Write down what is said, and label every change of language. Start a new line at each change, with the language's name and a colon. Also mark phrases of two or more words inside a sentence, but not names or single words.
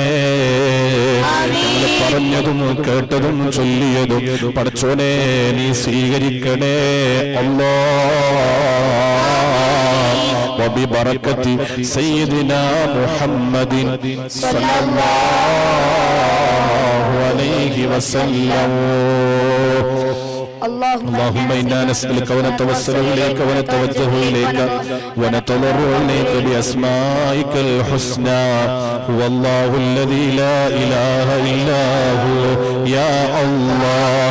Malayalam: ഞങ്ങൾ പറഞ്ഞതും കേട്ടതും ചൊല്ലിയതും പടച്ചോനെ നീ സ്വീകരിക്കണേ അല്ലാഹ്.
Arabic: وببركة سيدنا محمد صلى الله عليه وسلم. اللهم إنا نسألك ونتوسل إليك ونتوجه إليك ونتضرع إليك بأسمائك الحسنى. هو الله الذي لا إله إلا هو يا الله